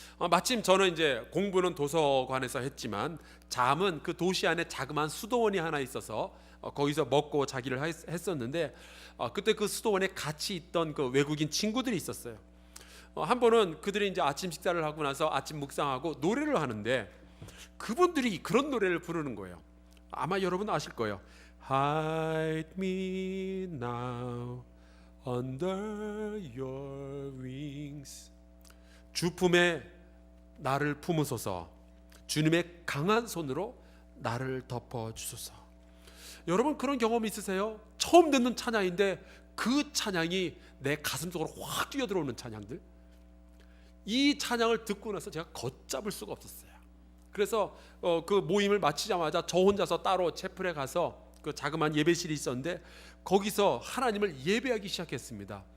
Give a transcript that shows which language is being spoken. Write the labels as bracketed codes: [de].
[ko] 마침 저는 이제 공부는 도서관에서 했지만 잠은 그 도시 안에 자그마한 수도원이 하나 있어서 거기서 먹고 자기를 했었는데 그때 그 수도원에 같이 있던 그 외국인 친구들이 있었어요. 한 번은 그들이 이제 아침 식사를 하고 나서 아침 묵상하고 노래를 하는데 그분들이 그런 노래를 부르는 거예요. 아마 여러분 아실 거예요. [en] Hide me now under your wings. [ko] 주 품에 나를 품으소서. 주님의 강한 손으로 나를 덮어 주소서. 여러분 그런 경험 있으세요? 처음 듣는 찬양인데 그 찬양이 내 가슴속으로 확 뛰어들어오는 찬양들. 이 찬양을 듣고 나서 제가 걷잡을 수가 없었어요. 그래서 그 모임을 마치자마자 저 혼자서 따로 채플에 가서 그 자그마한 예배실이 있었는데 거기서 하나님을 예배하기 시작했습니다.